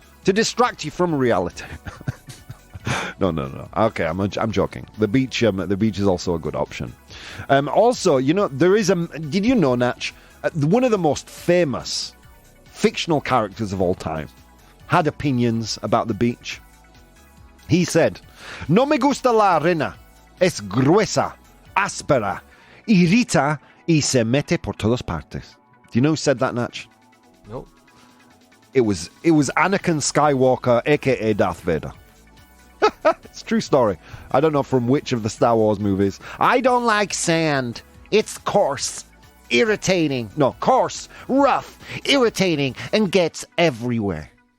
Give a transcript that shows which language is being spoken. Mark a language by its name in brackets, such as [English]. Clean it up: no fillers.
[English] To distract you from reality. No. Okay, I'm joking. The beach is also a good option. Also, you know, did you know, Natch, one of the most famous fictional characters of all time had opinions about the beach. He said, [Spanish] "No me gusta la arena. Es gruesa, áspera, irrita y se mete por todas partes." [English] Do you know who said that, Natch? No. It was Anakin Skywalker, aka Darth Vader. It's a true story. I don't know from which of the Star Wars movies. I don't like sand. It's coarse, irritating. No, coarse, rough, irritating, and gets everywhere.